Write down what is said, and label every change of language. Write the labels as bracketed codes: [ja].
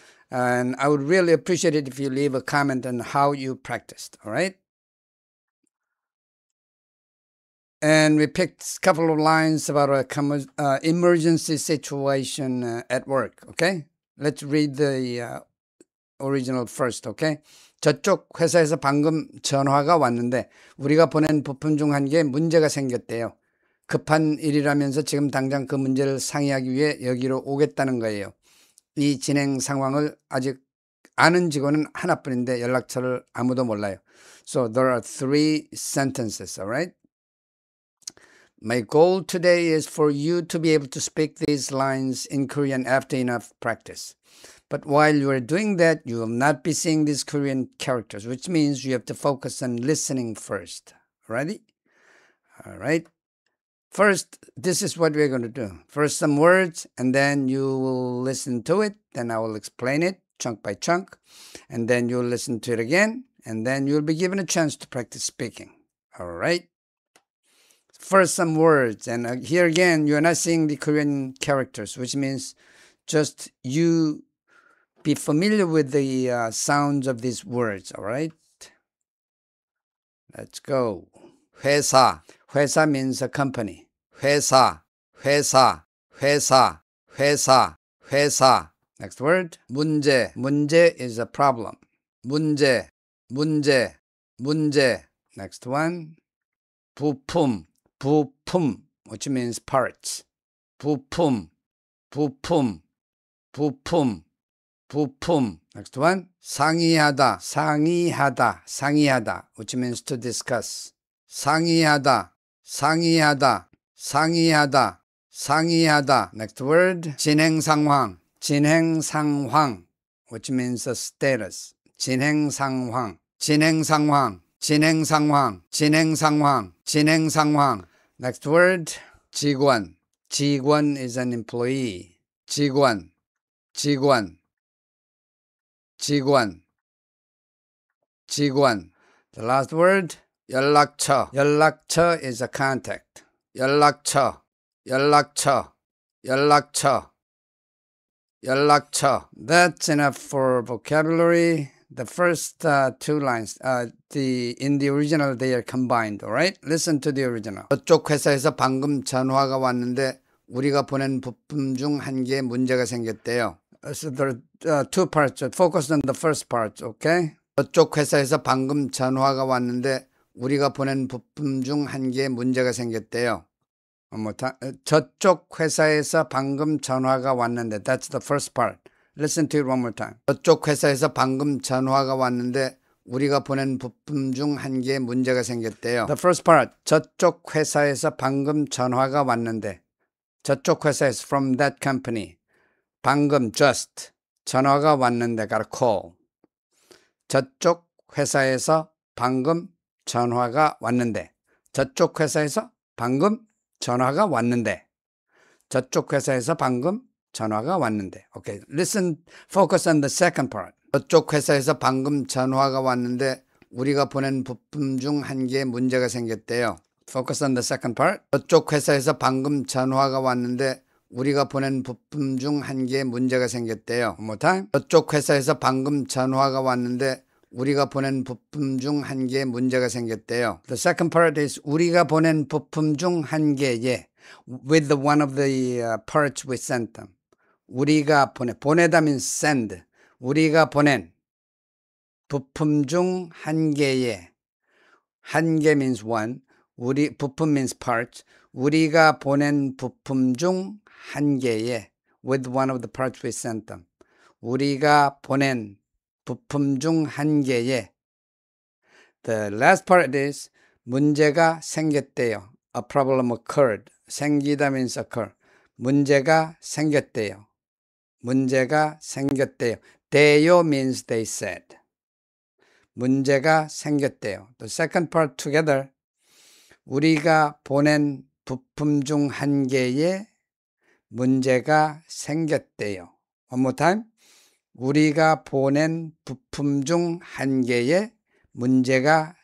[en] And I would really appreciate it if you leave a comment on how you practiced, all right? And we picked a couple of lines about a emergency situation at work, okay? Let's read the original first, okay? [ko] 저쪽 회사에서 방금 전화가 왔는데 우리가 보낸 부품 중 한 개에 문제가 생겼대요. 급한 일이라면서 지금 당장 그 문제를 상의하기 위해 여기로 오겠다는 거예요. 이 진행 상황을 아직 아는 직원은 하나뿐인데 연락처를 아무도 몰라요. [en] So there are three sentences, all right? My goal today is for you to be able to speak these lines in Korean after enough practice. But while you are doing that, you will not be seeing these Korean characters, which means you have to focus on listening first. Ready? All right. First, this is what we're going to do. First, some words, and then you will listen to it. Then I will explain it chunk by chunk. And then you'll listen to it again. And then you'll be given a chance to practice speaking. All right. First, some words. And here again, you're not seeing the Korean characters, which means just you be familiar with the sounds of these words, all right? Let's go. 회사. 회사 means a company. [ko] 회사, 회사, 회사, 회사, 회사. [en] Next word. 문제. 문제 is a problem. [ko] 문제, 문제, 문제. [en] Next one. [ko] 부품. [en] 부품, which means parts. [ko] 부품, 부품, 부품. 부품. [en] Next one. [ko] 상의하다, 상의하다, 상의하다, [en] which means to discuss. [ko] 상의하다, 상의하다, 상의하다, 상의하다. [en] Next word. [ko] 진행 상황, 진행 상황, [en] which means a status. [ko] 진행 상황, 진행 상황, 진행 상황, 진행 상황, 진행 상황. [en] Next word. 직원. 직원 is an employee. [ko] 직원, 직원. 직원, 직원. [en] The last word, [ko] 연락처. 연락처 [en] is a contact. [ko] 연락처, 연락처, 연락처, 연락처. [en] That's enough for vocabulary. The first two lines, in the original, they are combined, all right? Listen to the original. [ko] 저쪽 회사에서 방금 전화가 왔는데 우리가 보낸 부품 중 한 개에 문제가 생겼대요. [en] So there are two parts. Focus on the first part, okay? [ko] 저쪽 회사에서 방금 전화가 왔는데 우리가 보낸 부품 중 한 개에 문제가 생겼대요. 저쪽 회사에서 방금 전화가 왔는데. [en] That's the first part. Listen to it one more time. [ko] 저쪽 회사에서 방금 전화가 왔는데 우리가 보낸 부품 중 한 개에 문제가 생겼대요. [en] The first part. [ko] 저쪽 회사에서 방금 전화가 왔는데. 저쪽 회사에서 [en] from that company. 방금 just [ko] 전화가 왔는데 [en] got a call. [ko] 저쪽 회사에서 방금 전화가 왔는데. 저쪽 회사에서 방금 전화가 왔는데. 저쪽 회사에서 방금 전화가 왔는데. [en] Okay, listen, focus on the second part. [ko] 저쪽 회사에서 방금 전화가 왔는데 우리가 보낸 부품 중 한 개에 문제가 생겼대요. [en] Focus on the second part. [ko] 저쪽 회사에서 방금 전화가 왔는데 우리가 보낸 부품 중 한 개에 문제가 생겼대요. [en] One more time. [ko] 저쪽 회사에서 방금 전화가 왔는데 우리가 보낸 부품 중 한 개에 문제가 생겼대요. [en] The second part is [ko] 우리가 보낸 부품 중 한 개에 [en] with the one of the parts we sent them. [ko] 우리가 보내다 [en] means send. [ko] 우리가 보낸 부품 중 한 개에 한 개 [en] means one. 부품 means parts. [ko] 우리가 보낸 부품 중 한 개에 [en] with one of the parts we sent them. [ko] 우리가 보낸 부품 중 한 개에. [en] The last part is [ko] 문제가 생겼대요. [en] A problem occurred. [ko] 생기다 [en] means occur. [ko] 문제가 생겼대요. 문제가 생겼대요. [en] 대요 means they said. [ko] 문제가 생겼대요. [en] The second part together. [ko] 우리가 보낸 부품 중 한 개에 문제가 생겼대요. [en] One more time. [ko] 우리가 보낸 부품 중 한 개에 문제가